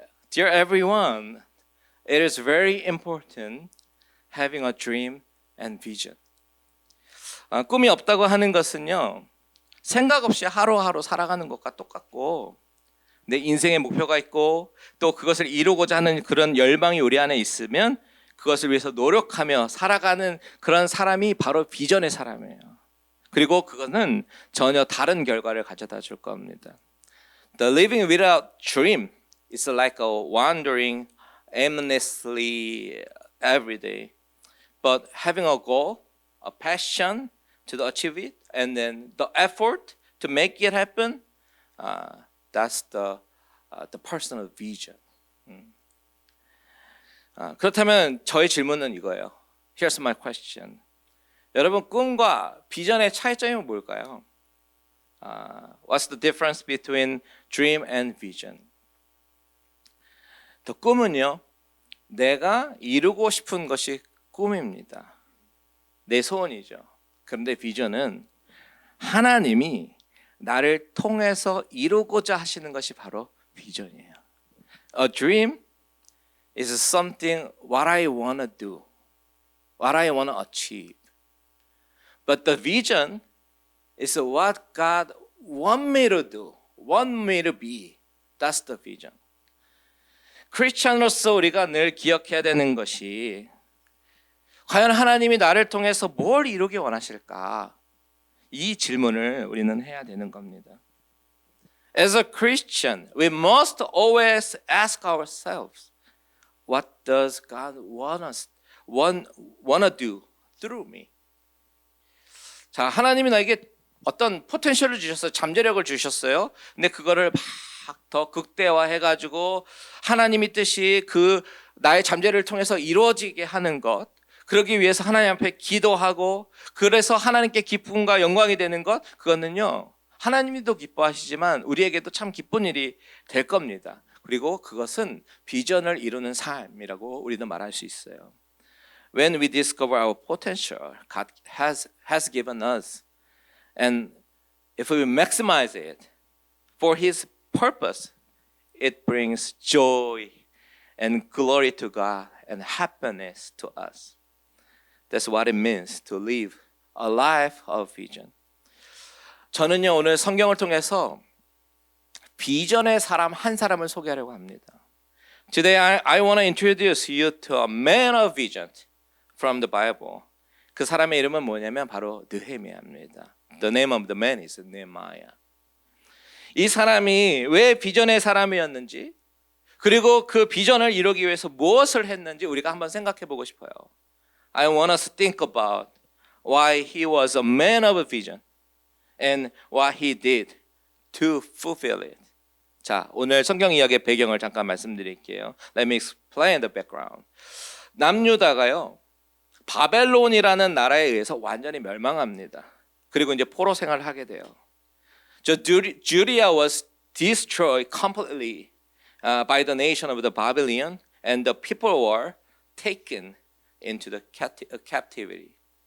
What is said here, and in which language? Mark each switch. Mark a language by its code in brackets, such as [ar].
[en] Dear everyone, it is very important having a dream and vision. [ko] 꿈이 없다고 하는 것은요 생각 없이 하루하루 살아가는 것과 똑같고 내 인생의 목표가 있고 또 그것을 이루고자 하는 그런 열망이 우리 안에 있으면 그것을 위해서 노력하며 살아가는 그런 사람이 바로 비전의 사람이에요. 그리고 그거는 전혀 다른 결과를 가져다 줄 겁니다. [en] The living without dream is like a wandering aimlessly every day. But having a goal, a passion to achieve it, and then the effort to make it happen, that's the personal vision. [ko] 그렇다면 저의 질문은 이거예요. [en] Here's my question. [ko] 여러분 꿈과 비전의 차이점이 뭘까요? [en] What's the difference between dream and vision? [ko] 더 꿈은요, 내가 이루고 싶은 것이 꿈입니다. 내 소원이죠. 그런데 비전은 하나님이 나를 통해서 이루고자 하시는 것이 바로 비전이에요. [en] A dream is something what I want to do, what I want to achieve. But the vision is what God want me to do, want me to be. That's the vision. [ko] 크리스천으로서 우리가 늘 기억해야 되는 것이 과연 하나님이 나를 통해서 뭘 이루기 원하실까? 이 질문을 우리는 해야 되는 겁니다. [en] As a Christian, we must always ask ourselves, what does God wanna do through me? [ko] 자, 하나님이 나에게 어떤 포텐셜을 주셨어요. 잠재력을 주셨어요. 근데 그거를 막 더 극대화해가지고 하나님의 뜻이 그 나의 잠재력을 통해서 이루어지게 하는 것, 그러기 위해서 하나님 앞에 기도하고 그래서 하나님께 기쁨과 영광이 되는 것, 그거는요 하나님도 기뻐하시지만 우리에게도 참 기쁜 일이 될 겁니다. 그리고 그것은 비전을 이루는 삶이라고 우리도 말할 수 있어요. [en] When we discover our potential, God has given us, and if we maximize it for His purpose, it brings joy and glory to God and happiness to us. That's what it means to live a life of vision. [ko] 저는요 오늘 성경을 통해서 비전의 사람 한 사람을 소개하려고 합니다. [en] Today I want to introduce you to a man of vision from the Bible. [ko] 그 사람의 이름은 뭐냐면 바로 느헤미야입니다. [en] The name of the man is Nehemiah. [ko] 이 사람이 왜 비전의 사람이었는지 그리고 그 비전을 이루기 위해서 무엇을 했는지 우리가 한번 생각해 보고 싶어요. [en] I want us to think about why he was a man of vision and what he did to fulfill it. [ko] 자, 오늘 성경 이야기의 배경을 잠깐 말씀드릴게요. [en] Let me explain the background. [ko] 남유다가요 바벨론이라는 나라에 의해서 완전히 멸망합니다. 그리고 이제 포로 생활을 하게 돼요. [en] Judea was destroyed completely by the nation of the Babylon, and the people were taken into the captivity.